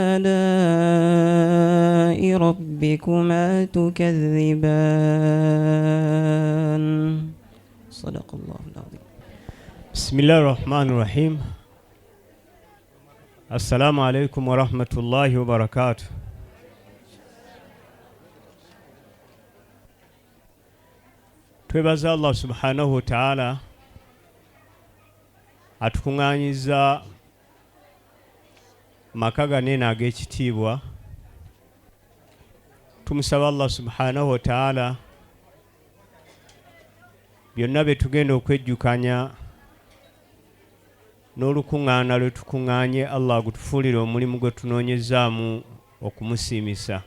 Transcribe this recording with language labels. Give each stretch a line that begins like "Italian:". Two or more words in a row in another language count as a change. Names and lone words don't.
Arabic: آلاء ربكما تكذبان صدق الله العظيم. بسم الله الرحمن الرحيم. السلام عليكم ورحمة الله وبركاته.
Ganda: twebaza Allah
Arabic: سبحانه وتعالى
Ganda: atukunganyiza maka ganene ag'ekitiibwa. Tumusaba Allah
Arabic: سبحانه وتعالى
Ganda: byonna bye tugenda okwejjukanya n'olukuŋŋaana lwe tukuŋŋaanye Allah agutufuulire omulimu gwe tunoonyezaamu okumusiimisa.